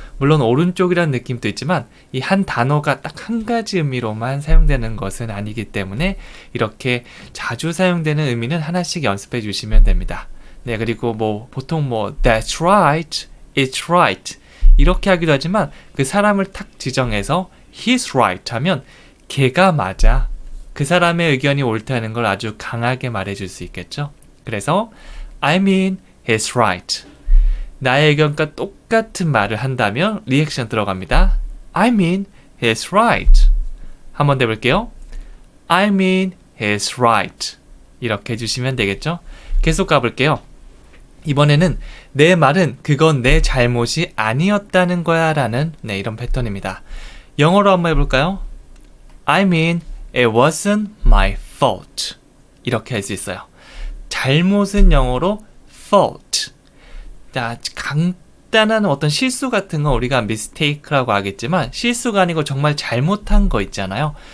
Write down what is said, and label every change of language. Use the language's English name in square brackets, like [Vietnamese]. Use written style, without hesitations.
[Korean] 물론 오른쪽이라는 느낌도 있지만 이 한 단어가 딱 한 가지 의미로만 사용되는 것은 아니기 때문에 이렇게 자주 사용되는 의미는 하나씩 연습해 주시면 됩니다. 네, 그리고 보통 [English] that's right, it's right [Korean] 이렇게 하기도 하지만 그 사람을 탁 지정해서 [English] he's right [Korean] 하면 걔가 맞아. 그 사람의 의견이 옳다는 걸 아주 강하게 말해줄 수 있겠죠. 그래서 [English] I mean he's right. [Korean] 나의 의견과 똑같은 말을 한다면 리액션 들어갑니다. [English] I mean he's right. [Korean] 한번 해볼게요. [English] I mean he's right. [Korean] 이렇게 해주시면 되겠죠. 계속 가볼게요. 이번에는 내 말은 그건 내 잘못이 아니었다는 거야 라는 이런 패턴입니다. 영어로 한번 해볼까요? [English] I mean it wasn't my fault [Korean] 이렇게 할 수 있어요. 잘못은 영어로 fault. 간단한 어떤 실수 같은 건 우리가 mistake라고 하겠지만 실수가 아니고 정말 잘못한 거 있잖아요.